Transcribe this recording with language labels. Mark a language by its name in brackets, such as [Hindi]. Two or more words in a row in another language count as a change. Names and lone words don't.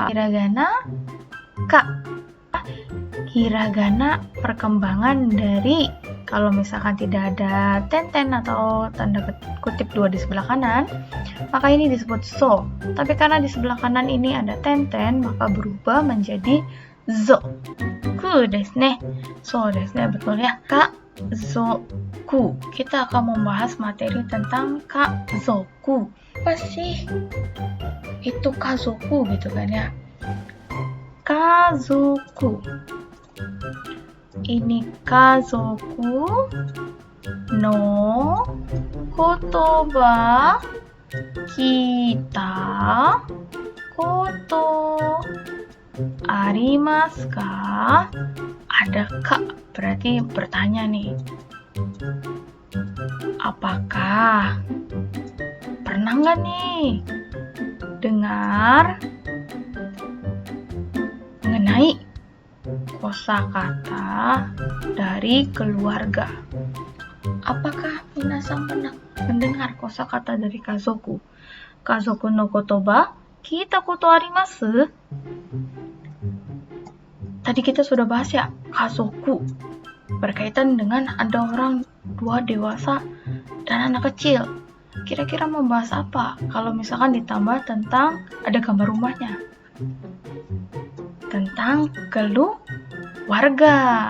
[Indonesian] Hiragana, Kak. Hiragana perkembangan dari, kalau misalkan tidak ada tenten atau tanda kutip 2 di sebelah kanan, maka ini disebut so. Tapi karena di sebelah kanan ini ada tenten, maka berubah menjadi zo. [Japanese] くですね。そうですね, [Indonesian] betul ya. Kazoku. Kita akan membahas materi tentang kazoku. Apa sih itu kazoku gitu kan ya? [Japanese] Kazoku. Ini 家族の言葉きたことありますか? [Indonesian] Ada kak, berarti bertanya nih. Apakah pernah nggak nih dengar mengenai kosakata dari keluarga? Apakah minasang pernah mendengar kosakata dari kazoku? [Japanese] 家族の言葉きたことあります? [Indonesian] Tadi kita sudah bahas ya, kazoku berkaitan dengan ada orang dua dewasa dan anak kecil. Kira-kira membahas apa kalau misalkan ditambah tentang ada gambar rumahnya? Tentang keluarga.